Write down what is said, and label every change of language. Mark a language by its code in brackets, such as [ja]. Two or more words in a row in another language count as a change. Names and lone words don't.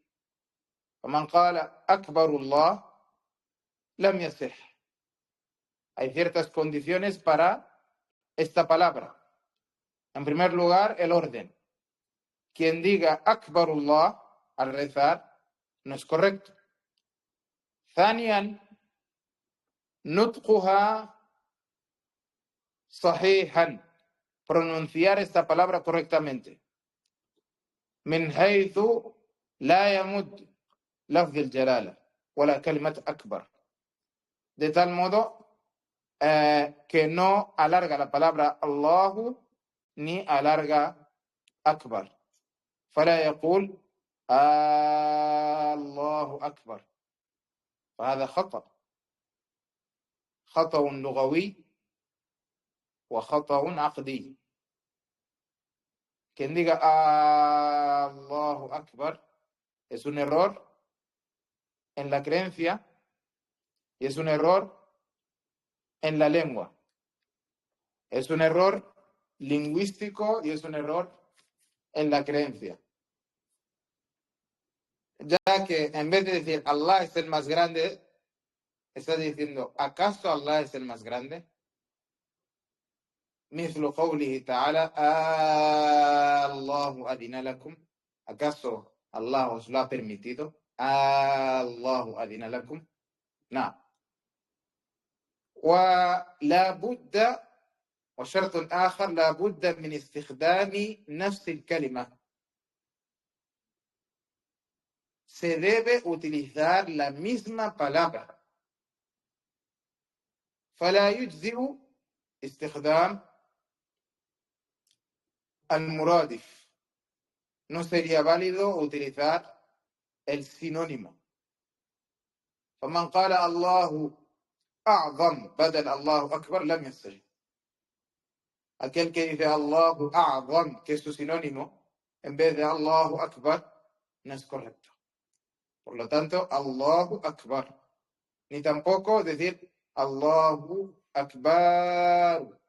[ar] فمن قال أكبر الله لم يصح. [es] Hay ciertas condiciones para esta palabra. En primer lugar, el orden. Quien diga Akbarullah al rezar no es correcto. [ar] ثانيا نطقها صحيحا. [es] Pronunciar esta palabra correctamente. [ar] من حيث لا يمد لفظ الجلالة ولا كلمة أكبر. [es] De tal modo que no alarga la palabra Allahu ni alarga Akbar. [ar] فلا يقول الله أكبر. فهذا خطأ لغوي وخطأ عقدي. [es] Quien diga [ar] الله أكبر [es] es un error en la creencia y es un error en la lengua. Es un error lingüístico y es un error en la creencia. Ya que en vez de decir Allah es el más grande, está diciendo ¿acaso Allah es el más grande? [ar] مثل قوله تعالى الله أذن لكم. [es] ¿Acaso Allah os lo ha permitido? [ar] الله أذن لكم. نعم. ولا بد وشرط آخر لا بد من استخدام نفس الكلمة. [es] Se debe utilizar la misma palabra. [ar] فلا يجزئ استخدام المرادف. [es] No sería válido utilizar el sinónimo. [ar] فمن قال الله أعظم بدل الله أكبر لم يصح. [es] Aquel que dice [ar] الله أعظم, [es] que es su sinónimo, en vez de [ar] الله أكبر, [es] no es correcto. Por lo tanto, [ar] الله أكبر. [es] Ni tampoco decir [ar] الله أكبر.